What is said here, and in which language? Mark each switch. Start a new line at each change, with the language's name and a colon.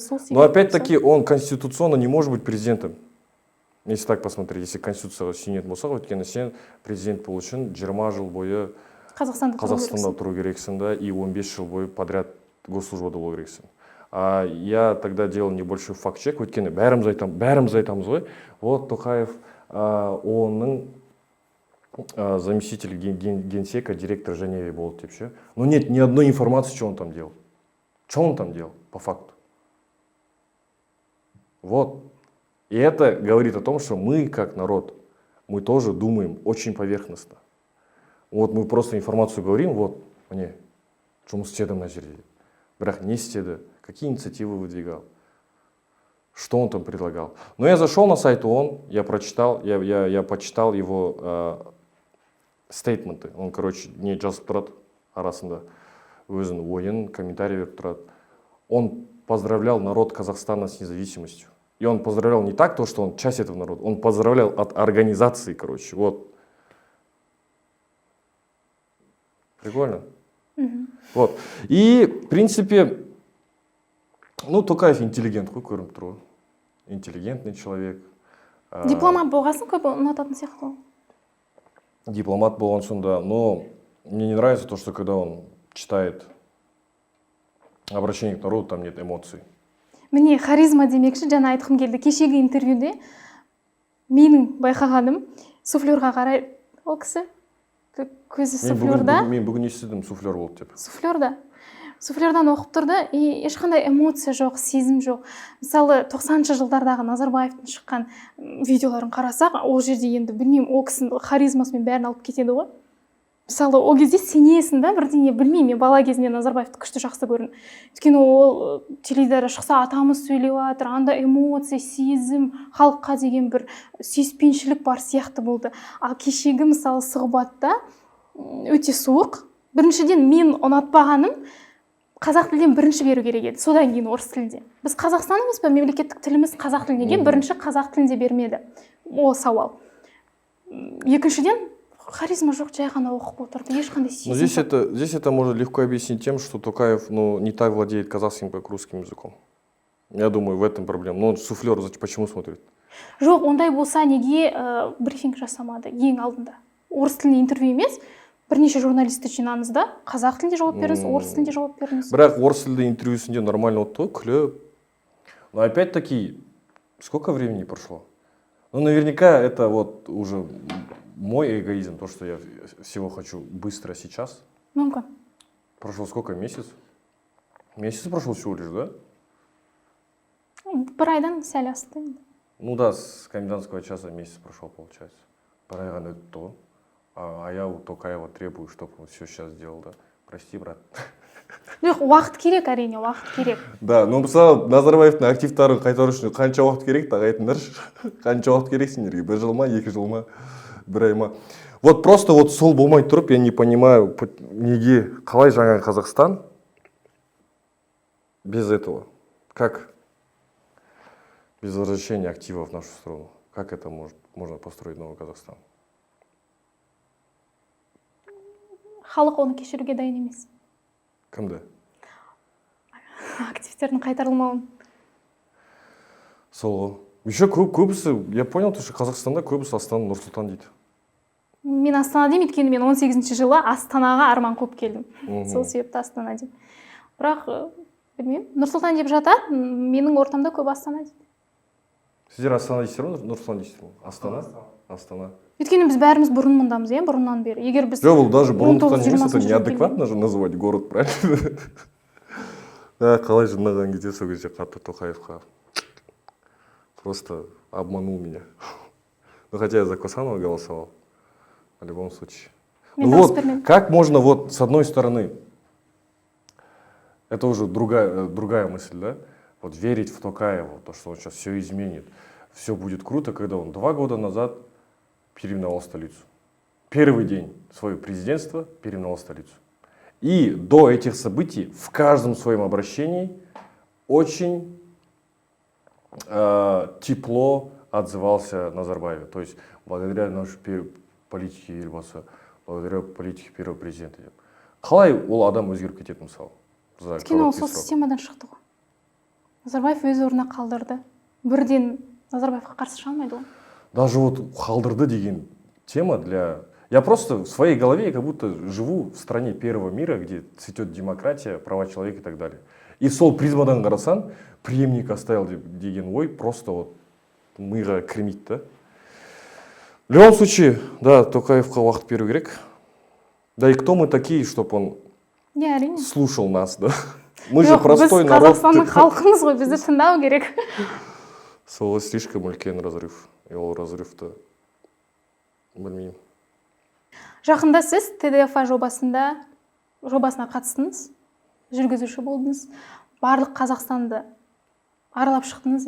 Russian: Но опять-таки, он конституционно не может быть президентом. Если так посмотреть, если конституция
Kazakh: сенет болса, өйткені сен президент болу үшін 20 жыл бойы Қазақстанда тұру керексің, да, и 15 жыл бойы подряд госслужбада болу керексің.
Russian: Я тогда делал небольшой факт-чек,
Kazakh: өйткені бәріміз айтамыз ғой, вот Тоқаев ООНның
Russian: заместитель генсека,
Kazakh: директор Женеве болды деп ше.
Russian: Но нет ни одной информации, что он там делал. Что он там делал, по факту? Вот. И это говорит о том, что мы, как народ, мы тоже думаем очень поверхностно. Вот мы просто информацию говорим, вот, мне,
Kazakh: жұмыс істедім мына жерде. Бірақ не істеді,
Russian: какие инициативы выдвигал, что он там предлагал. Но я зашел на сайт ООН, я почитал его стейтменты. Он, короче,
Kazakh: не жазып тұрады арасында, өзінің ойын, комментарий беріп тұрады.
Russian: Он поздравлял народ Казахстана с независимостью. И он поздравлял не так, то, что он часть этого народа, он поздравлял от организации, короче, вот. Прикольно? Вот. И, в принципе,
Kazakh: Тоқаев интеллигент, қой, көрініп тұр ғой.
Russian: Интеллигентный человек.
Kazakh: Дипломат болғасын көп ұнататын сияқты. Дипломат болған сонда,
Russian: но мне не нравится то, что когда он читает обращение к народу, там нет эмоций.
Kazakh: Міне харизма демекші, жаңа айтқым келді. Кешегі интервьюде менің байқағаным суфлерға қарай, ол кісі көзі суфлерда. Мен бүгін естідім суфлер болды деп. Суфлердан оқып тұрды,
Russian: и
Kazakh: ешқандай эмоция жоқ, сезім жоқ. Мысалы 90-шы жылдардағы Назарбаевтың шыққан видеоларын қарасақ, ол жерде енді білмеймін, ол кісінің харизмасымен бәрін алып кетеді ғой. Мысалы, ол кезде сенесің да, бірдеңе білмеймін, мен бала кезімде Назарбаевты күшті жақсы көрдім. Өйткені ол теледидарда шықса, атамыз сөйлеп жатыр, анда эмоция, сезім, халыққа деген бір сүйіспеншілік бар сияқты болды. Ал кешегі мысалы сұхбатта өте суық. Біріншіден мен ұнатпағаным қазақ тілден бірінші беру керек еді, содан кейін орыс тілінде. Біз Қазақстан емес пе, мемлекеттік тіліміз қазақ тілінде, бірінші қазақ тілінде бермеді. Ол сауал. Екіншіден харизма жоқ, жай ғана оқып отырды, ешқандай сезім.
Russian: Здесь это можно легко объяснить тем, что Тоқаев не так владеет казахским, как русским языком. Я думаю, в этом проблема. Но он суфлер, почему смотрит?
Kazakh: Жоқ, ондай болса неге брифинг жасамады ең алдында? Орыс тілінде интервью емес, бірнеше журналисті жинаңыз да, қазақ тілінде жауап беріңіз, орыс тілінде жауап беріңіз. Бірақ орыс тілді интервьюсінде
Russian: нормально
Kazakh: отты, күліп.
Russian: Но опять-таки, сколько времени прошло? Наверняка это вот уже мой эгоизм, то, что я всего хочу быстро сейчас.
Kazakh: Мүмкін.
Russian: Прошло сколько? Месяц? Месяц прошел всего лишь, да?
Kazakh: Бір айдан сәл асты.
Russian: Да, с комендантского часа месяц прошел, получается.
Kazakh: Бір ай ғана өтті ғой.
Russian: А я у Тоқаева требую, чтобы он все сейчас сделал, да? Прости, брат.
Kazakh: Жоқ, уақыт керек, әрине, уақыт керек. Да, мысалы Назарбаевтың активтарын қайтару үшін қанша уақыт керек, айтыңдаршы. Қанша уақыт керек сендерге? 1 жыл ма, 2 жыл ма, 1 ай ма?
Russian: Вот просто вот
Kazakh: сол болмай тұрып,
Russian: я не понимаю,
Kazakh: неге, қалай жаңа Қазақстан
Russian: без этого? Как без возвращения активов в нашу страну? Как это можно построить новый Казахстан?
Kazakh: Халық оны кешіруге дайын емес. Кімді? Активтердің қайтарылмауын. Сол ғой.
Russian: Еще
Kazakh: көбісі,
Russian: я понял, что
Kazakh: Қазақстанда көбісі Астана Нұр-Сұлтан дейді. Мен Астана деймін, өйткені мен 18-ші жылы Астанаға арман қуып келдім. Сол себепті Астана деймін. Бірақ білмеймін, Нұрсұлтан деп жатады, менің ортамда көп Астана дейді. Сіздер Астана дейсіздер ме, Нұрсұлтан дейсіздер ме? Астана. Өйткені біз бәріміз бұрын мұндамыз, бұрыннан бері. Егер біз жоқ, бұл даже бұрындықтан емес,
Russian: это неадекватно же называть город, правильно?
Kazakh: Қалай жинаған кезде сол кезде қатты Тоқаевқа
Russian: просто обманул меня. Ну, хотя я за Косанова голосовал, в любом случае. Ну вот, как можно вот с одной стороны, это уже другая мысль, да? Вот верить в Токаева, то, что он сейчас все изменит, все будет круто, когда он 2 года назад переименовал столицу. Первый день своего президентства переименовал столицу. И до этих событий в каждом своем обращении очень тепло отзывался Назарбаев. То есть благодаря нашей политике Елбасы, благодаря политике первого президента.
Kazakh: Қалай ол адам өзгеріп кетеді мысалы? Өйткені ол сол системадан шықты ғой. Назарбаев өз орнына қалдырды. Бірден Назарбаевқа қарсы шыға алмайды ғой.
Russian: Даже вот
Kazakh: қалдырды деген
Russian: тема для... Я просто в своей голове как будто живу в стране первого мира, где цветет демократия, права человека и так далее. И
Kazakh: сол призмадан қарасаң,
Russian: преемник оставил
Kazakh: деген ой
Russian: просто вот
Kazakh: миға кірмейді, да?
Russian: В любом случае, да,
Kazakh: Токаевқа уақыт беру керек.
Russian: Да и кто мы такие, чтобы он слушал нас, да? Мы же простой народ.
Kazakh: Біз Қазақстанның халқымыз ғой, бізді тыңдау керек. Сол
Russian: слишком
Kazakh: үлкен разрыв. И ол разрывты білмеймін. Жақында сіз ТДФА жобасына қатыстыңыз, жүргізуші болдыңыз, барлық Қазақстанды аралап шықтыңыз.